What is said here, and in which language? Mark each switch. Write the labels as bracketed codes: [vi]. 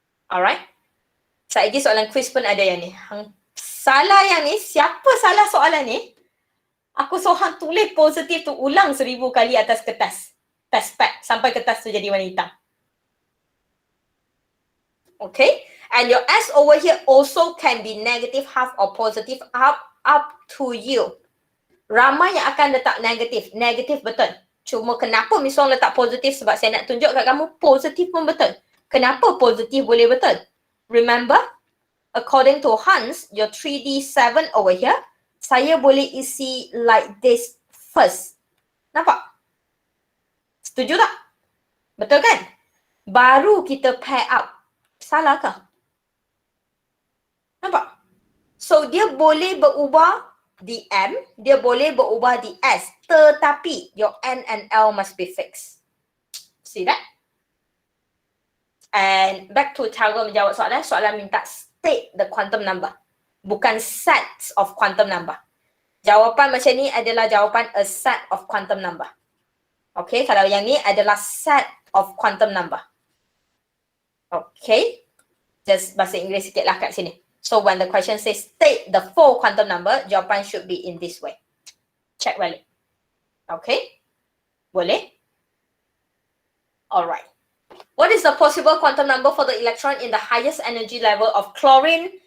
[ms] Alright. Lagi soalan quiz pun ada yang ni. Salah yang ni, siapa salah soalan ni? Aku suruh hang tulis positif tu ulang 1000 kali atas kertas. Test pad sampai kertas tu jadi warna hitam. Okay. [en] And your S over here also can be negative half or positive half. Up to you. [ms] Ramai yang akan letak negatif. Negatif betul. Cuma kenapa Miss Wong letak positif? Sebab saya nak tunjuk kat kamu positif pun betul. Kenapa positif boleh betul? [en] Remember, according to Hans, your 3D7 over here, [ms] saya boleh isi [en] like this first. [ms] Nampak? Setuju tak? Betul kan? Baru kita pair up. Salah ke? Nampak? So, dia boleh berubah di M, dia boleh berubah di S. Tetapi, [en] your N and L must be fixed. See that? And back to [ms] cara menjawab soalan. Soalan minta [en] state the quantum number. [ms] Bukan [en] sets of quantum number. [ms] Jawapan macam ni adalah jawapan a set of quantum number. Okay, kalau yang ni adalah set of quantum number. Okay, just bahasa Inggeris sikit lah kat sini. [en] So when the question says state the full quantum number, jawapan should be in this way. Check balik. [ms] Okay, boleh? Alright. [en] What is the possible quantum number for the electron in the highest energy level of chlorine?